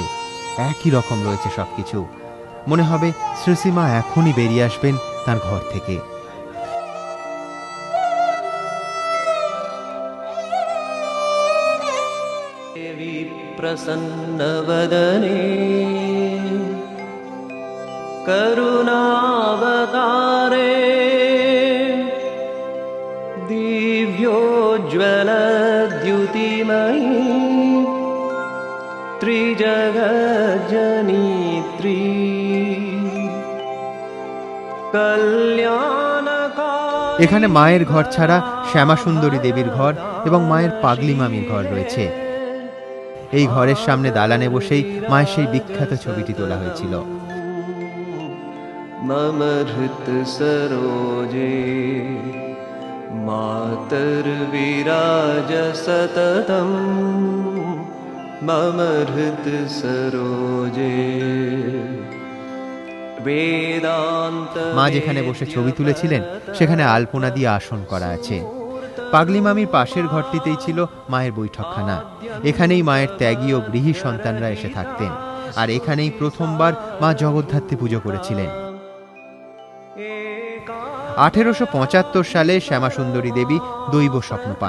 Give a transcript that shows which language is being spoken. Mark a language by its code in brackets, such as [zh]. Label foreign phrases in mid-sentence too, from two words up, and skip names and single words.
[bn] একই রকম রয়েছে সবকিছু। মনে হবে শ্রীশ্রীমা এখনই বেরিয়ে আসবেন তার ঘর থেকে। [sa] देवी प्रसन्नवदने करुणावतारे दिव्योज्ज्वलद्युतिमयी त्रिजगज्जनित्री कल्याणकारी। [bn] এখানে মায়ের ঘর ছাড়া শ্যামাসুন্দরী দেবীর ঘর এবং মায়ের পাগলি মামির ঘর রয়েছে। এই ঘরের সামনে দালানে বসেই মায়ের সেই বিখ্যাত ছবিটি তোলা হয়েছিল। [sa] मम हृत सरोजे मातर्विराज सततं मम हृत सरोजे वेदांत। [bn] মা যেখানে বসে ছবি তুলেছিলেন সেখানে আলপনা দিয়ে আসন করা আছে। পাগলি মামির পাশের ঘরটিতেই ছিল মায়ের বৈঠকখানা। এখানেই মায়ের ত্যাগী ও গৃহী সন্তানরা এসে থাকতেন। আর এখানেই প্রথমবার মা জগদ্ধাত্রী পুজো করেছিলেন। 1875 সালে শ্যামাসুন্দরী দেবী দৈব স্বপ্ন পান।